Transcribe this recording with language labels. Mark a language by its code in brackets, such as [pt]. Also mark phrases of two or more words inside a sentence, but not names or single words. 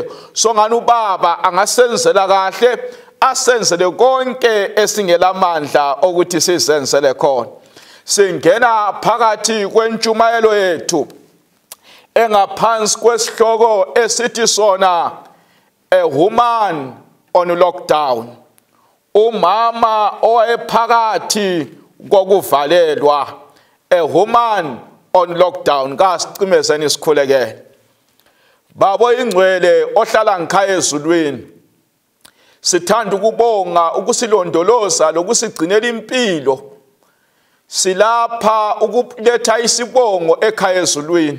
[nd] Songani ubaba angasenzela kahle, asenzele konke esingelamandla ukuthi sizenzele khona. Singena phakathi kwentshumayelo yethu engaphansi kwesihloko esithi sona [en] a woman on lockdown. [nd] Umama owayephakathi kokuvalelwa. [en] A woman on lockdown. [nd] Kasicimezeni isikhulekele. Babo ingcwele ohlala ngikhaya ezulwini, sithanda ukubonga ukusilondoloza lokusigcinela impilo. Silapha ukuletha isibongo ekhaya ezulwini.